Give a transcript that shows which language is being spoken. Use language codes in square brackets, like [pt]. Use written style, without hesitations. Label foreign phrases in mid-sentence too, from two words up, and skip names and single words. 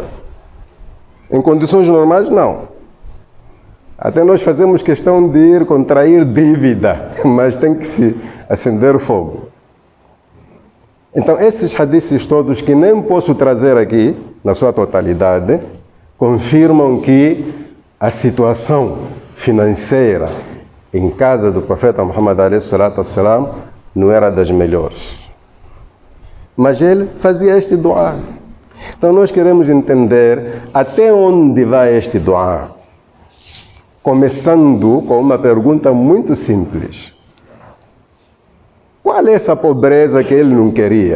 [pt] Em condições normais, não. Até nós fazemos questão de ir contrair dívida, mas tem que se acender o fogo. Então, esses hadiths todos, que nem posso trazer aqui, na sua totalidade, confirmam que a situação financeira em casa do profeta Muhammad [ar] عليه الصلاة والسلام [pt] não era das melhores. Mas ele fazia este dua. Então nós queremos entender até onde vai este dua. Começando com uma pergunta muito simples. Qual é essa pobreza que ele não queria?